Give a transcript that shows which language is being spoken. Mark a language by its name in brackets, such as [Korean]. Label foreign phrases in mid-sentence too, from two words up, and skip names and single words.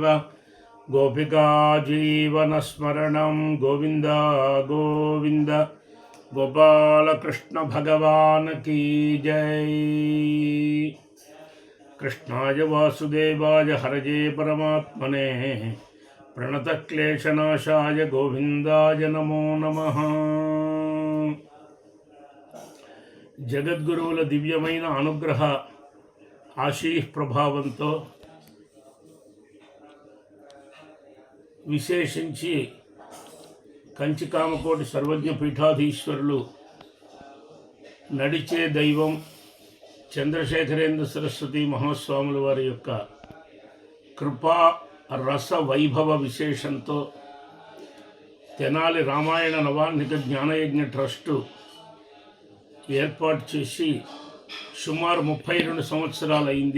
[Sanskrit] गोपिका जीवनस्मरणं गोविंद गोविंद। [Hindi] गोपाल कृष्ण भगवान की जय। [Sanskrit] कृष्णाय वासुदेवाय हरये परमात्मने प्रणतक्लेशनाशाय गोविंदाय नमो नमः। [Telugu] జగద్గురువుల దివ్యమైన అనుగ్రహ ఆశీః ప్రభావంతో విశేషించి కంచికామకోటి సర్వజ్ఞ పీఠాధీశ్వరులు నడిచే దైవం చంద్రశేఖరేంద్ర సరస్వతి మహాస్వాముల వారి యొక్క కృపా రస వైభవ విశేషంతో తెనాలి రామాయణ నవాహ్నిక జ్ఞానయజ్ఞ ట్రస్టు ఏర్పాటు చేసి సుమారు 32 సంవత్సరాలు అయింది.